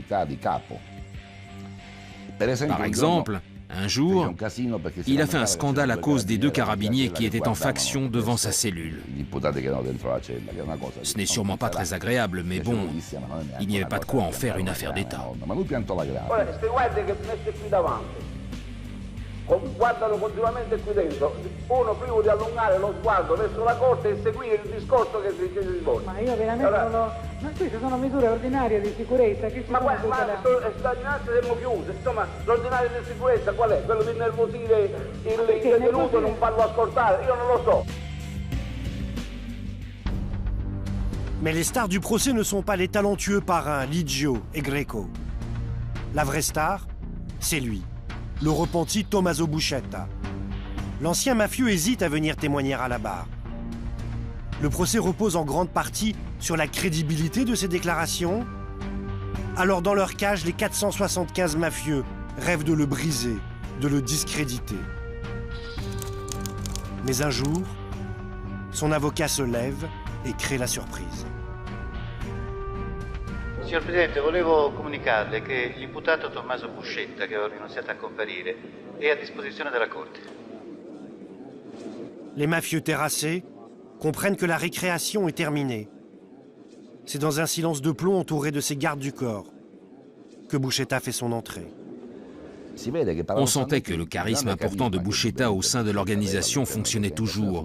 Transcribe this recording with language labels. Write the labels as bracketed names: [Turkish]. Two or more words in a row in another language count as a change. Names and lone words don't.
[French] Par exemple, un jour, il a fait un scandale à cause des 2 carabiniers qui étaient en faction devant sa cellule. Ce n'est sûrement pas très agréable, mais bon, il n'y avait pas de quoi en faire une affaire d'État. [Italian] Guardano continuamente qui dentro, uno prima di allungare lo sguardo verso la corte e seguire il discorso che si svolge. Ma io veramente ma queste sono misure ordinarie di sicurezza che ma sta dinanzi siamo chiusi, insomma l'ordinario di sicurezza qual è? Quello di innervosire il detenuto e non farlo ascoltare, io non lo so. [French] Mais les stars du procès ne sont pas les talentueux parrains Liggio et Greco. La vraie star, c'est lui. Le repenti Tommaso Buscetta. L'ancien mafieux hésite à venir témoigner à la barre. Le procès repose en grande partie sur la crédibilité de ses déclarations. Alors dans leur cage, les 475 mafieux rêvent de le briser, de le discréditer. Mais un jour, son avocat se lève et crée la surprise. [Italian] Signor Presidente, volevo comunicarle che l'imputato Tommaso Buscetta, che aveva rinunziato a comparire, è a disposizione della Corte. [French] Les mafieux terrassés comprennent que la récréation est terminée. C'est dans un silence de plomb entouré de ses gardes du corps que Buscetta fait son entrée. On sentait que le charisme important de Buscetta au sein de l'organisation fonctionnait toujours.